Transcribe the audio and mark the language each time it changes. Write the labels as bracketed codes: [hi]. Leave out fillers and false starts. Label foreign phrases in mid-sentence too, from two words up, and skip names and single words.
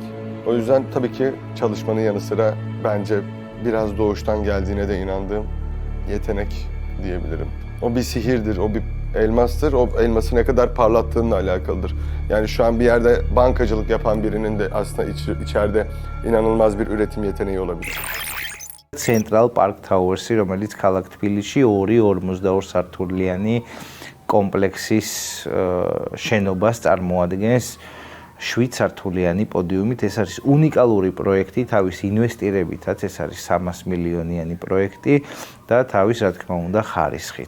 [tr] O yüzden tabii ki çalışmanın yanı sıra bence biraz doğuştan geldiğine de inandığım yetenek diyebilirim. O bir sihirdir, o bir elmastır, o elması ne kadar parlattığınla alakalıdır. Yani şu an bir yerde bankacılık yapan birinin de aslında içeride inanılmaz bir üretim yeteneği olabilir. [ka] Central Park Towers-ი, რომელიც ქალაქ თბილისში 2.42 სართულიანი კომპლექსის შენობას წარმოადგენს 7 სართულიანი პოდიუმით. ეს არის უნიკალური პროექტი თავის ინვესტირებითაც, ეს არის 300 მილიონიანი პროექტი და თავის, რა თქმა უნდა, ხარისხით.